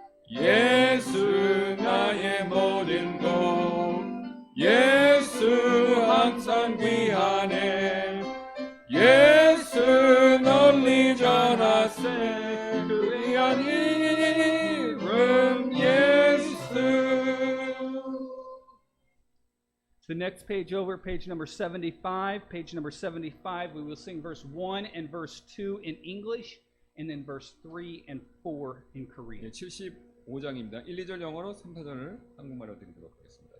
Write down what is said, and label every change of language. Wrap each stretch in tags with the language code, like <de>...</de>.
<ko>예수 나의 모든 곳 예수 항상 귀하네 예수 널리 전하세 그 귀한 이름 예수.</ko> <en>The next page over, page number 75. Page number 75, we will sing verse 1 and verse 2 in English, and then verse 3 and 4 in Korean.</en> <ko>75장입니다. 1, 2절 영어로 3, 4절을 한국말로 드리도록 하겠습니다.</ko>